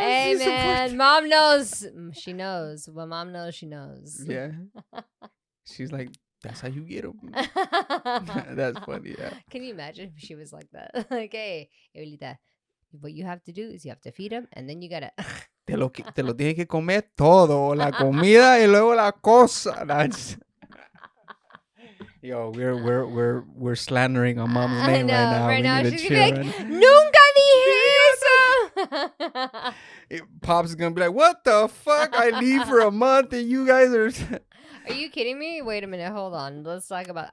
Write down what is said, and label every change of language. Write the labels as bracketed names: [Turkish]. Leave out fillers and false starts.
[English] Hey, man, Mom knows. She knows. Well, Mom knows she knows. Yeah. She's like, that's how you get them. That's funny, yeah. Can you imagine if she was like that? Like, hey, Evelita, what you have to do is you have to feed them, and then you gotta... [Spanish] te lo tienes que comer todo. La comida y luego la cosa. [English] Yo, we're slandering our mom's name right now. We she's gonna be like, [Spanish] nunca dije eso. [English] Pop's gonna be like, what the fuck? I leave for a month and you guys are... Are you kidding me? Wait a minute. Hold on. Let's talk about.